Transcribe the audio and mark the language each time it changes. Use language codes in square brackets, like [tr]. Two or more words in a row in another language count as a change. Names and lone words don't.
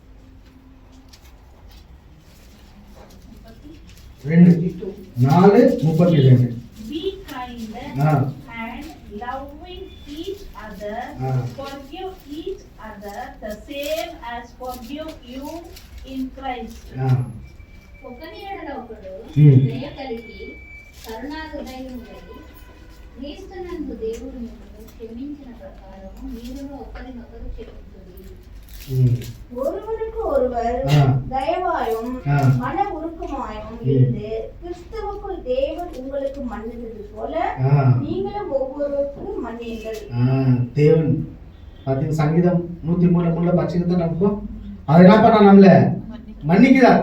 [en] 4:32. Be kind and loving each other. Forgive each other the same as forgive you in Christ. [te] ఒకని ఎడల ఒకడు దయ కలిగి కరుణా హృదయం కలిగి క్రీస్తునందు దేవుడు మిమ్మల్ని క్షమించిన ప్రకారము మీరును ఒకరినొకరు క్షమించుడి. ம். [ta] ஒருவருக்கு ஒருவர் ஆ. தயவாயும் ஆ. மன உருக்கமாயும் இருந்து கிறிஸ்துவுக்குள் தேவன் உங்களுக்கு மன்னித்தது போல ஆ. நீங்களும் ஒவ்வொருவருக்கும் மன்னியுங்கள். தேவன் பார்த்தீங்க சங்கீதம் 103 பட்சத்தை நமக்கு அதை என்ன பண்ணா நம்மள மன்னிக்கிறார்.